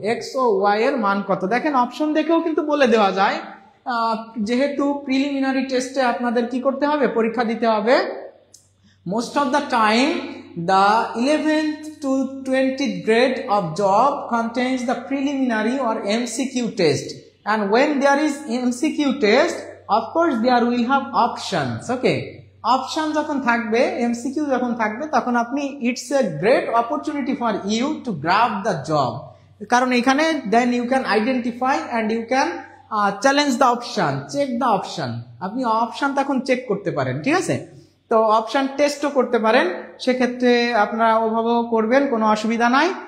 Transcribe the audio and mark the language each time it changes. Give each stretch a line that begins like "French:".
Bangla: x ও y এর মান কত? দেখেন অপশন দেখেও কিন্তু বলে দেওয়া যায়, যেহেতু প্রিলিমিনারি টেস্টে আপনাদের কি করতে হবে, পরীক্ষা দিতে হবে।
English: Most of the time the 11th to 20th grade of job contains the preliminary or MCQ test, and when there is MCQ test of course there will have options. Okay,
Bangla: option যখন থাকবে, MCQ যখন থাকবে, তখন আপনি
English: It's a great opportunity for you to grab the job, কারণ এখানে then you can identify and you can challenge the option, check the option.
Bangla: আপনি option তখন চেক করতে পারেন, ঠিক আছে? তো অপশন টেস্টও করতে পারেন, সেক্ষেত্রে আপনারা ওভাবেও করবেন, কোনো অসুবিধা নাই।